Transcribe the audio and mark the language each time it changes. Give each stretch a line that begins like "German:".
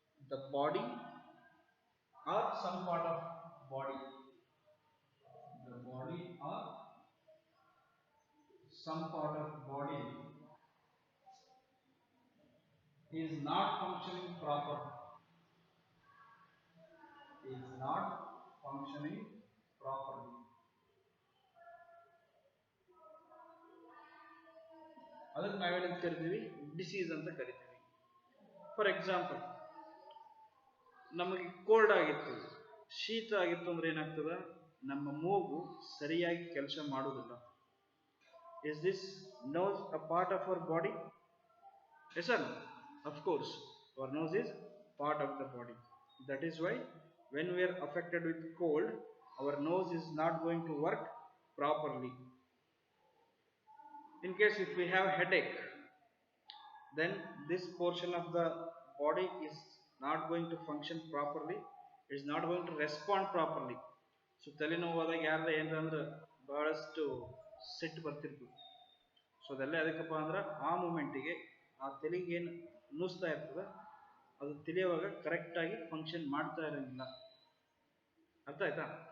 English: the body or some part of body, the body or some part of body is not functioning properly, is not functioning properly.
Kannada: ಅದಕ್ಕೆ ನಾವೇನಂತ ಕರಿತೀವಿ, disease ಅಂತ ಕರಿತೀವಿ.
English: for example,
Kannada: ನಮಗೆ cold ಆಗಿತ್ತು, ಶೀತ ಆಗಿತ್ತು ಅಂದ್ರೆ ಏನಾಗ್ತದ, ನಮ್ಮ ಮೂಗು ಸರಿಯಾಗಿ ಕೆಲಸ ಮಾಡುವುದಿಲ್ಲ.
English: Is this nose a part of our body? Yes or no? Of course, our nose is part of the body. That is why when we are affected with cold, our nose is not going to work properly. In case if we have headache, then this portion of the body is not going to function properly, it is not going to respond properly.
Kannada: So ತಲೆನೋವಾದಾಗ ಯಾರ ಏನಂದ್ರೆ ಬಹಳಷ್ಟು ಸಿಟ್ಟು ಬರ್ತಿರ್ತೀವಿ. So ಅದೆಲ್ಲ ಅದಕ್ಕಪ್ಪ ಅಂದ್ರೆ ಆ ಮೂಮೆಂಟಿಗೆ ಆ ತಲೆಗೆ ಏನು ನುಸ್ತಾ ಇರ್ತದೆ ಅದು ತಿಳಿಯುವಾಗ ಕರೆಕ್ಟಾಗಿ ಫಂಕ್ಷನ್ ಮಾಡ್ತಾ ಇರೋಂಗಿಲ್ಲ. ಅರ್ಥ ಆಯ್ತಾ?